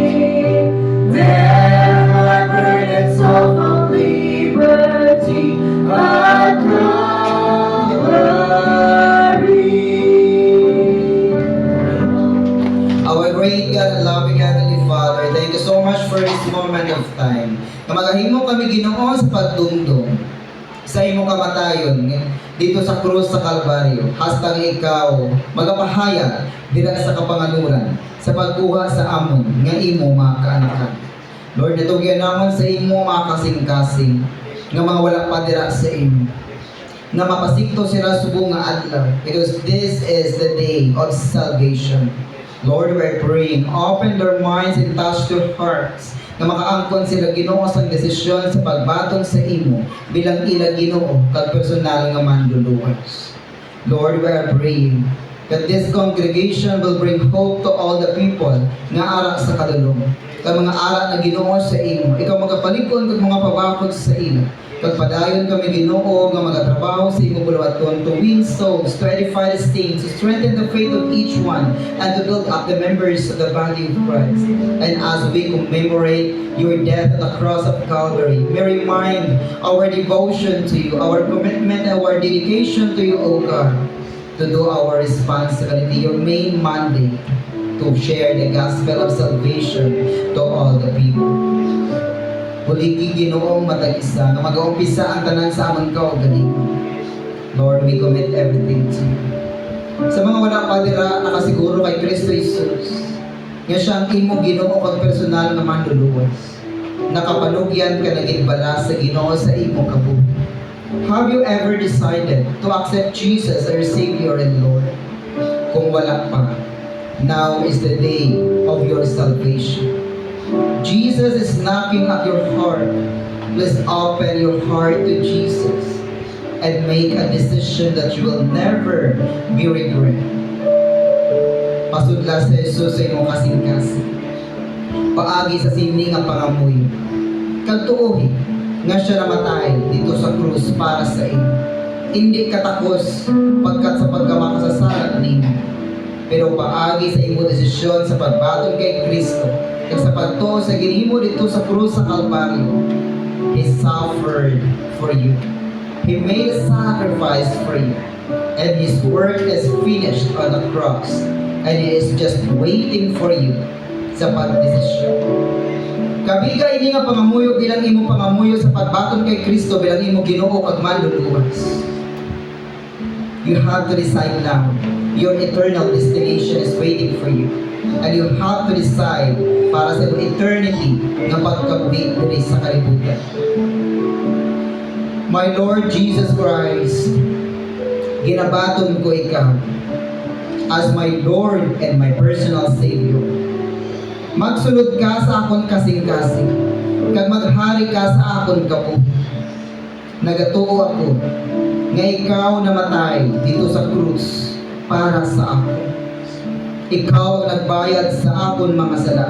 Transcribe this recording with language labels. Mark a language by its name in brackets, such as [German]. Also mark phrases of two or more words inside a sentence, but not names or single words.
[English] There my burdens all from liberty at Calvary. Our great God and loving Heavenly Father, thank you so much for this moment of time. [Hiligaynon] Na magahimo kami Ginoo sa pagdumdum sa imong kamatayon dito sa krus sa Kalbaryo. Hastang ikaw magapahayag dira sa kapanganuran sa pagkuha sa amon nga imo mga kaanakan. Lord, natugyan namon sa imo mga kasing-kasing nga mga wala pa dira sa imo, na mapasikto sila subong nga adlaw, [English] because this is the day of salvation. Lord, we're praying, open their minds and touch their hearts, [Hiligaynon] na makaangkon sila Ginoo sa desisyon sa pagbatong sa imo bilang ila Ginoo kag personal nga manluluwas. [English] Lord, we are praying that this congregation will bring hope to all the people [Hiligaynon] nga ara sa kadulong. Kag mga ara na Ginoo sa imo, ikaw magapalikon kag mga pabakod sa ila. Kag padayon kami Ginoo nga magatrabaho sa imo buluhaton [English] to win souls, to edify the saints, to strengthen the faith of each one, and to build up the members of the body of Christ. And as we commemorate your death on the cross of Calvary, we remind our devotion to you, our commitment, our dedication to you, O God, to do our responsibility, your main mandate, to share the gospel of salvation to all the people. [Hiligaynon] Huligi Ginoong matag-isa na mag-uumpisa ang tanan sa amon kaugalingon. [English] Lord, we commit everything to you. [Hiligaynon] Sa mga wala pa dira nakasiguro kay Kristo Jesus, nga siya ang imo Ginoo kag personal nga manluluwas. Nakapanugyan ka naging bala sa Ginoo sa imo kabuhi. [English] Have you ever decided to accept Jesus as your Savior and Lord? [Hiligaynon] Kung wala pa, [English] now is the day of your salvation. Jesus is knocking at your heart. Please open your heart to Jesus and make a decision that you will never be regret. [Hiligaynon] Pasudla sa Jesus sa imong kasing-kasing. Paagi sa sini nga pangamuyo. Kagtuohi nga siya namatay dito sa krus para sa inyo. Hindi katakos pagkat sa pagkamakasasala ninyo. Pero paagi sa imong desisyon sa pagbatong kay Kristo, kag sa pagtuo sa ginhimo dito sa krus sa Kalbaryo, [English] He suffered for you. He made a sacrifice for you. And His work is finished on the cross. And He is just waiting for you [Hiligaynon] sa pagdesisyon. Kabiga ini nga pangamuyo bilang imo pangamuyo sa pagbaton kay Kristo bilang imo Ginoo kag manluluwas. [English] You have to decide now. Your eternal destination is waiting for you. And you have to decide [Hiligaynon] para sa [English] eternity [Hiligaynon] na pagkabuhi diri sa kalibutan. [English] My Lord Jesus Christ, [Hiligaynon] ginabaton ko ikaw [English] as my Lord and my personal Savior. [Hiligaynon] Magsulod ka sa akon kasing-kasing, kag maghari ka sa akon kabuhi. Nagatuo ako nga ikaw namatay dito sa krus para sa ako. Ikaw ang nagbayad sa akon mga sala.